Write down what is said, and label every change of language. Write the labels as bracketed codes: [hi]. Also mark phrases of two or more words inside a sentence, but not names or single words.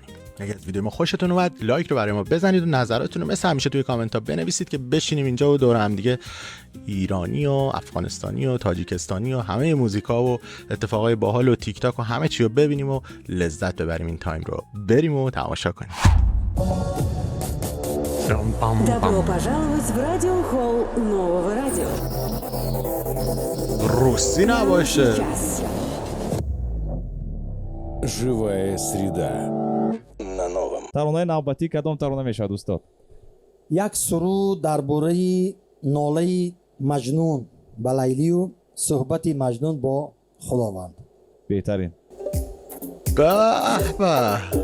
[fa] اگر از ویدیو ما خوشتون اومد لایک رو برای ما بزنید و نظراتتون رو مثل همیشه توی کامنت ها بنویسید که بشینیم اینجا و دور هم دیگه ایرانی و افغانستانی و تاجیکستانی و همه موزیکا و اتفاقای باحال و تیک تاک و همه چی رو ببینیم و لذت ببریم. این تایم رو بریم و تماشا کنیم. [ru] Добро пожаловать в радиохолл нового радио. [fa] روسی نباشه. [ru] Живая среда на новом. [tg] таронаи навбатӣ кадом тарона мешавад устод? [fa] یک سرود درباره ناله مجنون با لیلیو، صحبت مجنون با خداوند. بهترین. به به.